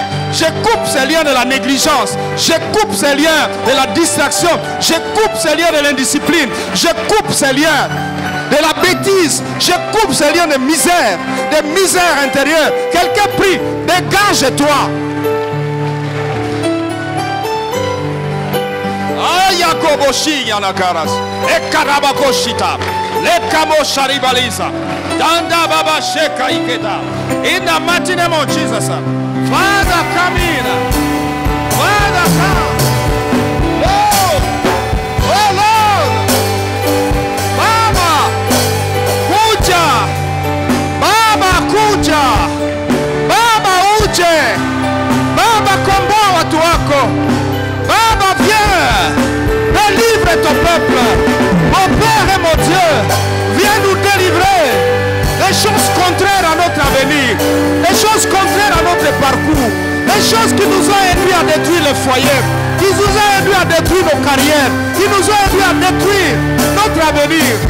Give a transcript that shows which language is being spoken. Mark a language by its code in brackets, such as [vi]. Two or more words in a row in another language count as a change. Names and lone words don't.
[fr] Je coupe ces liens de la négligence. Je coupe ces liens de la distraction. Je coupe ces liens de l'indiscipline. Je coupe ces liens de la bêtise. Je coupe ces liens de misère intérieure. Quelqu'un prie, dégage-toi. Yakoboshi yanakaras ekarabakoshita lekamosharibalisa danda baba sheka iketa [en] in the mighty name of Jesus. Father, come in. Father, come. Lord, oh Lord, [sw] Baba kuja, Baba kuja, Baba uje, Baba komboa watu wako. Baba, [fr] viens, délivre ton peuple. Mon Père et mon Dieu, viens nous délivrer des choses contraires à notre avenir, des choses contraires à notre parcours, des choses qui nous ont aidés à détruire le foyer, qui nous ont aidés à détruire nos carrières, qui nous ont aidés à détruire notre avenir.